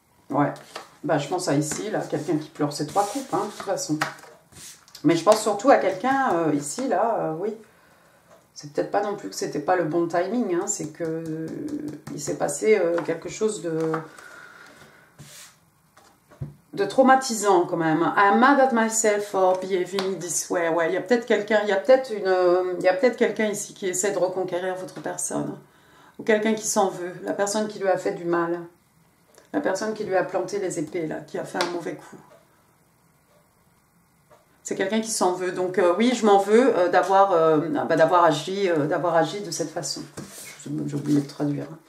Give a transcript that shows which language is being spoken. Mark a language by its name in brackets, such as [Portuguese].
[French] Ouais. Bah, je pense à ici, là, quelqu'un qui pleure ses 3 coupes, hein, de toute façon. Mais je pense surtout à quelqu'un, ici, là, oui. C'est peut-être pas non plus que c'était pas le bon timing, hein, c'est que il s'est passé quelque chose de traumatisant quand même. [English] I'm mad at myself for behaving this way. [French] Ouais, il y a peut-être quelqu'un, il y a peut-être quelqu'un ici qui essaie de reconquérir votre personne. Ou quelqu'un qui s'en veut, la personne qui lui a fait du mal. La personne qui lui a planté les épées, là, qui a fait un mauvais coup. C'est quelqu'un qui s'en veut. Donc oui, je m'en veux d'avoir agi de cette façon. J'ai oublié de traduire.